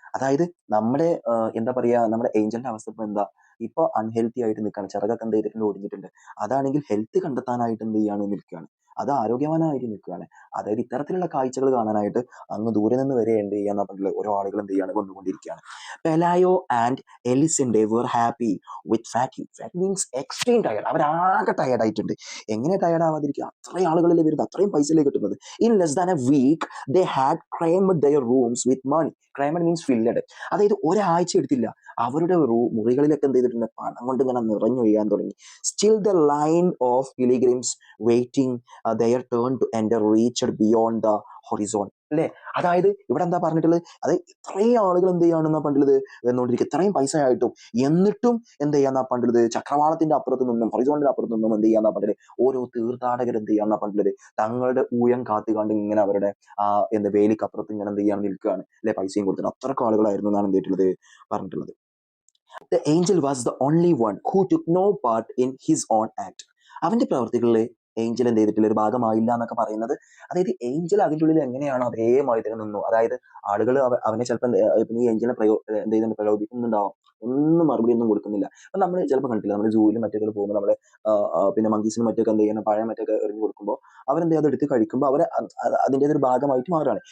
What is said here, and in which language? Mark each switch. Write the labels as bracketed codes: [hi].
[ml] അതായത് നമ്മുടെ എന്താ പറയാ, നമ്മുടെ ഏഞ്ചലിന്റെ അവസ്ഥ ഇപ്പൊ എന്താ, ഇപ്പൊ അൺഹെൽത്തി ആയിട്ട് നിൽക്കുകയാണ്, ചിറകൊക്കെ എന്ത് ചെയ്തിട്ടുണ്ട് ഒടിഞ്ഞിട്ടുണ്ട്. അതാണെങ്കിൽ ഹെൽത്ത് കണ്ടെത്താനായിട്ട് എന്ത് ചെയ്യാണ് നിൽക്കുകയാണ്, അത് ആരോഗ്യവാനായിട്ട് നിൽക്കുകയാണ്. അതായത് ഇത്തരത്തിലുള്ള കാഴ്ചകൾ കാണാനായിട്ട് അങ്ങ് ദൂരെ നിന്ന് വരെ എന്ത് ചെയ്യാന്ന് പറഞ്ഞിട്ടുള്ള ഓരോ ആളുകൾ എന്ത് ചെയ്യാണ് വന്നുകൊണ്ടിരിക്കുകയാണ്. [en] Pelayo and എലിസന്റെ were happy with fatigue. Fatigue means extreme tired. [ml] അവരാകെ tired ആയിട്ടുണ്ട്. എങ്ങനെ ടയർഡ് ആവാതിരിക്കുക, അത്രയും ആളുകളിൽ വരുന്നത്, അത്രയും പൈസയിലേക്ക് കിട്ടുന്നത്. [en] In less than a week they had crammed their rooms with money. Crammed means filled. [ml] അതായത് ഒരാഴ്ച എടുത്തില്ല, അവരുടെ മുറികളിലൊക്കെ എന്ത് ചെയ്തിട്ടുണ്ട് പണം കൊണ്ട് ഇങ്ങനെ നിറഞ്ഞു വീഴാൻ തുടങ്ങി. [en] Still the line of pilgrims waiting their turn to enter reached beyond the horizon അല്ലെ. [ml] അതായത് ഇവിടെ എന്താ പറഞ്ഞിട്ടുള്ളത്, അത് ഇത്രയും ആളുകൾ എന്ത് ചെയ്യാണെന്നാ പണ്ടുള്ളത് വന്നുകൊണ്ടിരിക്കുക, ഇത്രയും പൈസ ആയിട്ടും, എന്നിട്ടും എന്ത് ചെയ്യാന്നാ പണ്ടുള്ളത് ചക്രവാളത്തിന്റെ അപ്പുറത്ത് നിന്നും ഹൊറിസോണിന്റെ അപ്പുറത്ത് നിന്നും എന്ത് ചെയ്യാന്നാ പണ്ടുള്ളത് ഓരോ തീർത്ഥാടകർ എന്ത് ചെയ്യാന്നാ പണ്ടുള്ളത് തങ്ങളുടെ ഊഴം കാത്തുകാണ്ട് ഇങ്ങനെ അവരുടെ വേലിക്കപ്പുറത്ത് ഇങ്ങനെ എന്ത് ചെയ്യാൻ നിൽക്കുകയാണ് അല്ലെ, പൈസയും കൊടുത്തിട്ട്. അത്രക്കും ആളുകളായിരുന്നു എന്നാണ് എന്ത് ചെയ്തിട്ടുള്ളത് പറഞ്ഞിട്ടുള്ളത്. [en] The angel was the only one who took no part in his own act. [ml] അവന്റെ പ്രവർത്തികളിൽ ഏഞ്ചൽ എന്ത് ചെയ്തിട്ടില്ല, ഒരു ഭാഗമായില്ല എന്നൊക്കെ പറയുന്നത്. അതായത് ഏഞ്ചൽ അതിൻ്റെ ഉള്ളിൽ എങ്ങനെയാണോ അതേമാതിരി തന്നെ നിന്നു. അതായത് ആളുകൾ അവനെ ചിലപ്പോൾ ഈ ഏഞ്ചലിനെ എന്ത് ചെയ്യുന്നുണ്ട് പ്രലോഭിക്കുന്നുണ്ടാവും, ഒന്നും മറുപടി ഒന്നും കൊടുക്കുന്നില്ല. അപ്പൊ നമ്മൾ ചിലപ്പോൾ കണ്ടില്ല, നമ്മൾ ജൂവിലും മറ്റൊക്കെ പോകുമ്പോൾ നമ്മളെ പിന്നെ മങ്കീസിനും മറ്റൊക്കെ എന്ത് ചെയ്യണം പഴയ മറ്റൊക്കെ എറിഞ്ഞു കൊടുക്കുമ്പോൾ അവരെന്ത് ചെയ്ത് എടുത്ത് കഴിക്കുമ്പോൾ അവർ അതിൻ്റെ ഒരു ഭാഗമായിട്ട് മാറുകയാണ്.